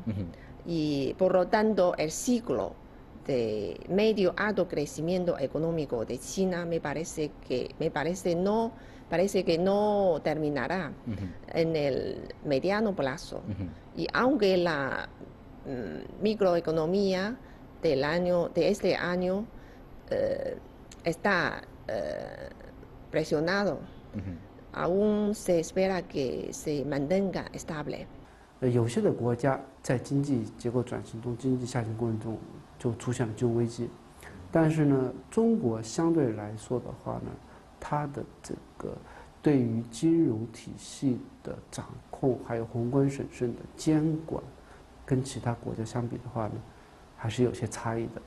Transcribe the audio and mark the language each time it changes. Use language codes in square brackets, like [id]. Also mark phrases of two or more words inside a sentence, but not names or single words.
[es] Y por lo tanto, el ciclo de medio alto crecimiento económico de China parece que no terminará en el mediano plazo. Y aunque la microeconomía de este año está presionado, aún se espera que se mantenga estable. [zh] 有些的国家在经济结构转型中、经济下行过程中就出现了金融危机，但是呢，中国相对来说的话呢，它的这个对于金融体系的掌控，还有宏观审慎的监管，跟其他国家相比的话呢，还是有些差异的。